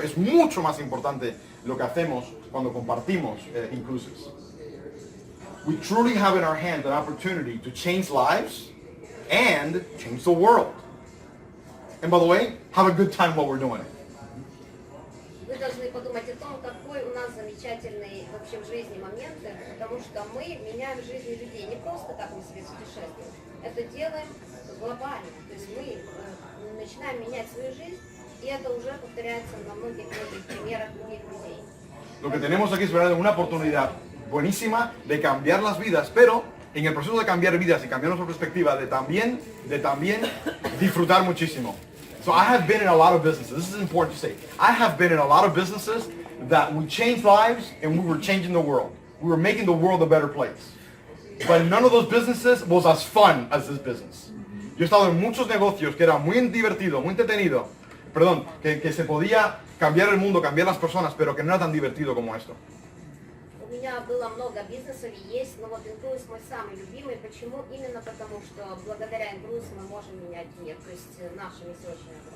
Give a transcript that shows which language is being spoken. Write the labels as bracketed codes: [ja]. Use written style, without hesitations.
[es] Es mucho más importante lo que hacemos cuando compartimos InCruises. [en] We truly have in our hands an opportunity to change lives and change the world. And by the way, have a good time while we're doing it. [ru] Вы должны подумать о том, какой у нас замечательный вообще в жизни момент, потому что мы меняем жизни людей. Не просто так мы себе путешествуем. Это делаем глобально. То есть мы начинаем менять свою жизнь, и это уже повторяется на многих примерах других людей. [es] Lo que tenemos aquí es una oportunidad buenísima de cambiar las vidas, pero en el proceso de cambiar vidas y cambiar nuestra perspectiva, de también disfrutar muchísimo. [en] So I have been in a lot of businesses. This is important to say. I have been in a lot of businesses that we changed lives and we were changing the world. We were making the world a better place. But none of those businesses was as fun as this business. [es] Yo he estado en muchos negocios que era muy divertido, muy entretenido. Perdón, que se podía cambiar el mundo, cambiar las personas, pero que no era tan divertido como esto. [ru] У меня было много бизнесов и есть, но вот InCruises мой самый любимый. Почему? Именно потому, что благодаря InCruises мы можем менять мир. То есть наша миссия очень.